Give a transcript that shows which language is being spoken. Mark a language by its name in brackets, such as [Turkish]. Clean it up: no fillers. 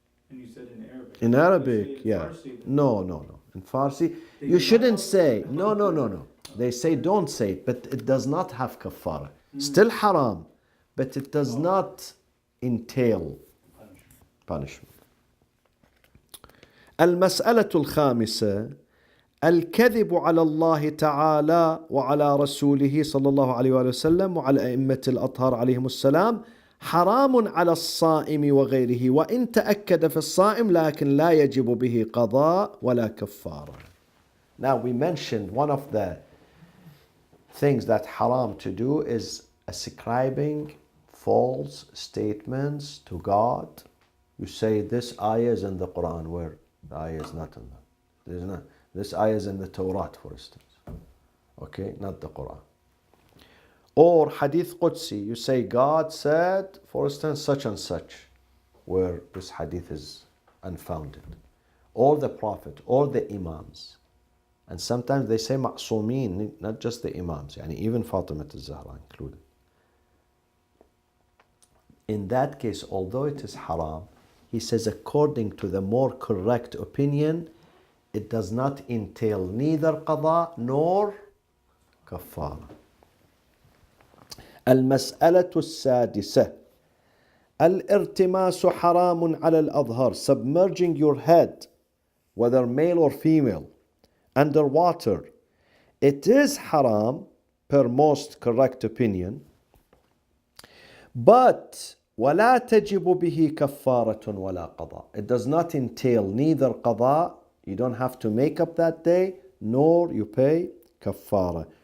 [English] And you said in Arabic. In Arabic, in yeah. Farsi, No. In Farsi, you shouldn't say, no. They say don't say it, but it does not have kafara. Still haram, but it does not entail punishment. [Arabic] المسألة الخامسة الكذب على الله تعالى وعلى رسوله صلى الله عليه وآله وسلم وعلى أئمة الأطهار عليهم السلام حرام على الصائم وغيره وإن تأكد في الصائم لكن لا يجب به قضاء ولا كفارة. [English] Now we mentioned one of the things that haram to do is ascribing false statements to God. You say this ayah is in the Quran, where the ayah is not in that. There's not. This ayah is in the Torah, for instance. Okay, not the Quran. Or hadith Qudsi, you say God said, for instance, such and such, where this hadith is unfounded. Or the Prophet, or the Imams. And sometimes they say ma'sumin, not just the Imams, yani even Fatima al-Zahra included. In that case, although it is haram, he says according to the more correct opinion, it does not entail neither qada nor kafara. [Arabic] المسألة السادسة الارتماس حرام على الأظهر. [English] Submerging your head, whether male or female, under water. It is haram per most correct opinion, but [Arabic] ولا تجب به كفارة ولا قضاء. [English] It does not entail neither qada, you don't have to make up that day, nor you pay kafara.